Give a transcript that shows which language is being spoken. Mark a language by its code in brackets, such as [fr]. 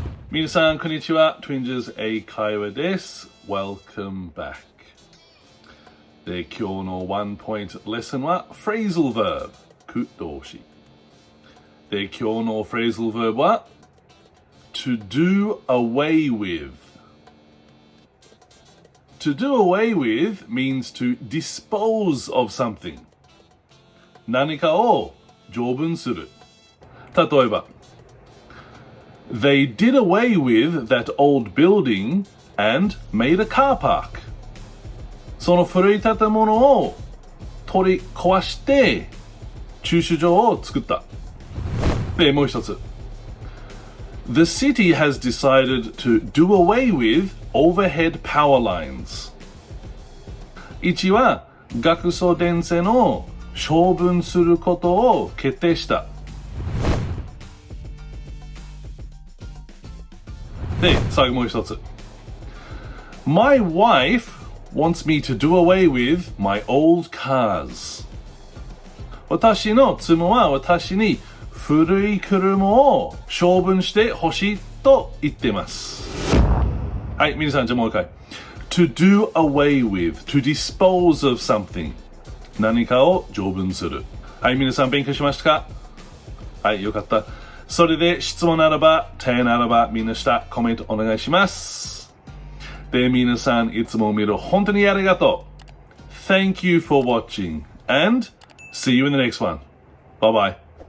[ja] 皆さんこんにちは、Twinges 英会話です。 [en] Welcome back。 [ja] で、今日のワンポイントレッスンは Phrasal Verb 句動詞。で、今日の Phrasal Verb は [en] To do away with. To do away with means to dispose of something. [ja] 何かを処分する。例えば、 [en] They did away with that old building and made a car park. [ja] その古い建物を取り壊して駐車場を作った。で、もう一つ。 [en] The city has decided to do away with overhead power lines. [ja] 1は学送電線を処分することを決定した。で、最後もう一つ。 [en] My wife wants me to do away with my old cars. [ja] 私の妻は私に古い車を処分してほしいと言っています。はい、皆さんじゃあもう一回。 [en] To do away with, to dispose of something. [ja] 何かを処分する。はい、皆さん勉強しましたか？はい、よかった。それで質問ならば、手ならばみんな下コメントお願いします。で、皆さんいつも見る本当にありがとう。 [en] Thank you for watching and see you in the next one. Bye bye.